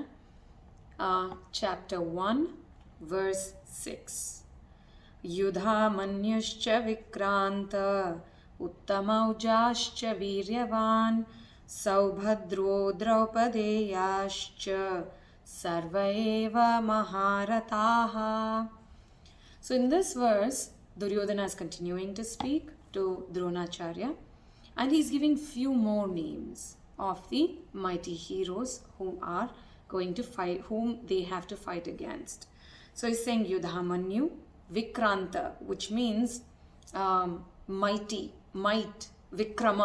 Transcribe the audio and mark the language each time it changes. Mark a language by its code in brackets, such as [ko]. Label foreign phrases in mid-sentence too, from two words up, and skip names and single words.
[en] Chapter 1, verse 6. [sa] युधा मन्युश्च विक्रान्त उत्तमौजाश्च वीर्यवान् सौभद्रो द्रौपदेयाश्च सर्वएव महारथाः. [en] So in this verse, Duryodhana is continuing to speak to Dronacharya, and he's giving few more names of the mighty heroes whom are going to fight, whom they have to fight against. So he's saying Yudhamanyu, Vikranta, which means mighty, might, Vikrama.